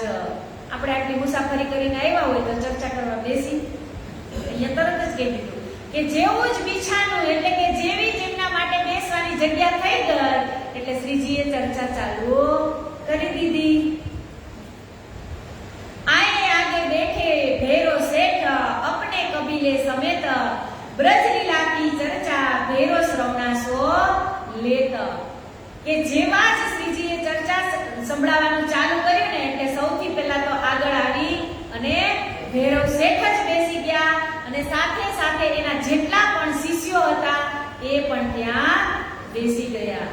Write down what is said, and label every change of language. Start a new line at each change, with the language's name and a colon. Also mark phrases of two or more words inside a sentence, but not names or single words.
Gujarati: આપણે આટલી મુસાફરી કરીને આવ્યા હોય તો ચર્ચા કરવા બેસી, અહીંયા તરત જ કહી દીધું કે જેવું જ બિછાનું એટલે કે જેવી જ એમના માટે બેસવાની જગ્યા થઈ ગઈ એટલે શ્રીજીએ ચર્ચા ચાલુ કરી દીધી.
Braj: આए आगे बैठे भैरो सेठ अपने कबीले समेत, ब्रज लीला की चर्चा भैरो श्रवणा सो लेत.
Gujarati: કે જેવા જ શ્રીજીએ ચર્ચા સંભળાવવાનું ચાલુ કર્યું ને એટલે સૌથી પહેલા તો આગળ આવી અને ભૈરવ શેઠ જ બેસી ગયા અને સાથે સાથે એના જેટલા પણ શિષ્યો હતા એ પણ ત્યાં બેસી ગયા.